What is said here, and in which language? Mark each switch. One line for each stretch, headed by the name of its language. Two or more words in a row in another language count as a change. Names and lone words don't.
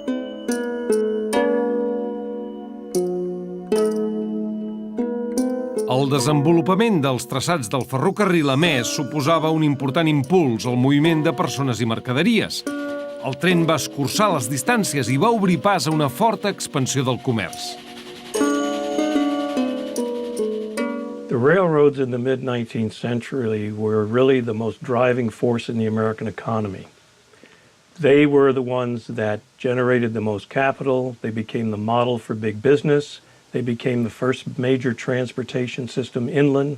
Catalan: El desenvolupament dels traçats del ferrocarril, a més, suposava un important impuls al moviment de persones i mercaderies. El tren va escurçar les distàncies i va obrir pas a una forta expansió del comerç.
English: The railroads in the mid-19th century were really the most driving force in the American economy. They were the ones that generated the most capital. They became the model for big business. They became the first major transportation system inland.